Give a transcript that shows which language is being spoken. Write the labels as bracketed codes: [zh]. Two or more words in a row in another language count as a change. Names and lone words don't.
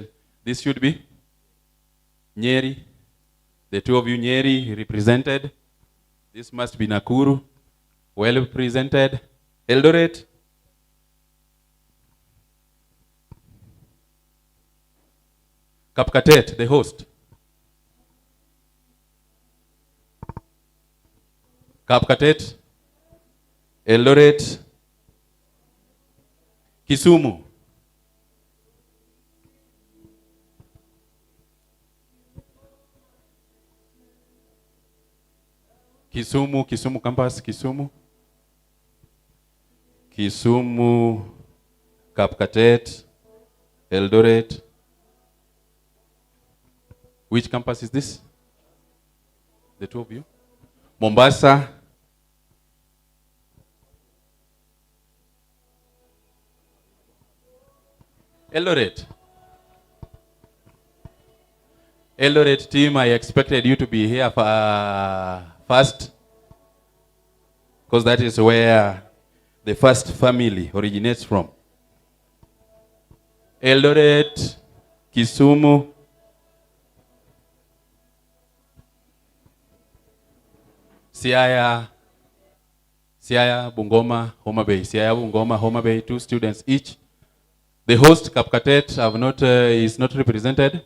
[en] This should be Nyeri. The 2 of you, Nyeri, represented. This must be Nakuru. Well represented. Eldoret. Kapkatet, the host. Kapkatet. Eldoret. Kisumu. Kisumu campus, Kisumu. Kisumu, Kapkatet, Eldoret. Which campus is this? The 2 of you? Mombasa. Eldoret. Eldoret team, I expected you to be here first, because that is where the first family originates from. Eldoret, Kisumu, Siaya, Bungoma, Homa Bay. Siaya, Bungoma, Homa Bay, 2 students each. The host, Kapkatet, is not represented.